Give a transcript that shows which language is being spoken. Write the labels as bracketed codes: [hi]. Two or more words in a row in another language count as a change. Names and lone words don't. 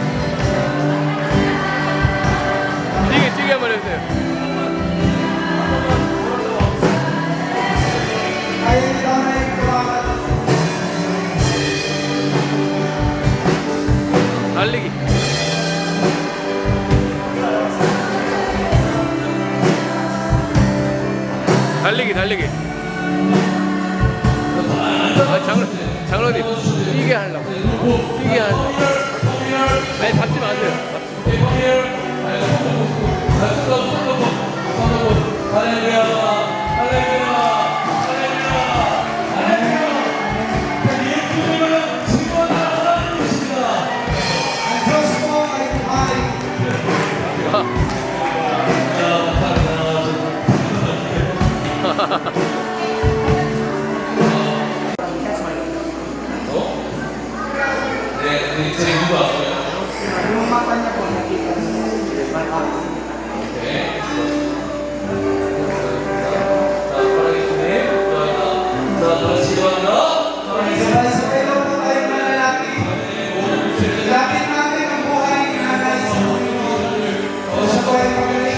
[ko] 뛰게 한번 해주세요. [tl] Kaya nila na yung kulakan. [ko] 달리기. 달리기. 장로님, 뛰게 하려고. 아니, 잡지 마세요. [tl] Ang Diyos po ay buhay. [ko] 네, 제 누구 왔어요? [tl] Yung mata niya po, nakita niyo. [ko] 네. 자, 사랑해 주님. 자, 다시 일어나. [tl] Sabay-sabay daw po tayo mga lalaki. Lapit natin ang buhay ni Nanay sa Panginoon. O siya po ay magaling.